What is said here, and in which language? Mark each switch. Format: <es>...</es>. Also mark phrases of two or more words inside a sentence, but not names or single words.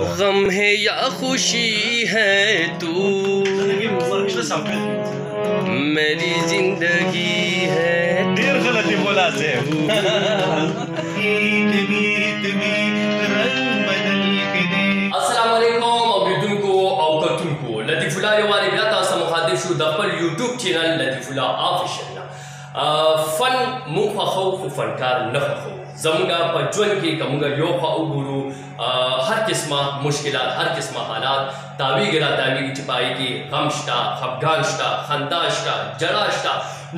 <ur>غم ہے یا خوشی ہے تو میری زندگی ہے. دیر غلطی بولا سے</ur> <ps>السلام علیکم اوریدونکو او کتونکو لطیف الله یوارې بیا تاسو مخاطب شو د خپل یوټیوب چینل لطیف الله آفیشل. فن موږ خوښو خو فنکار نه خوښو. زمونږ په ژوند کې که موږ یو خوا وګورو هر قسمه مشکلات هر قسمه حالات تاویږي را تاویږي چې په هغې کې غم شته، خفګان شته، خندا شته، ژړا شته.</ps>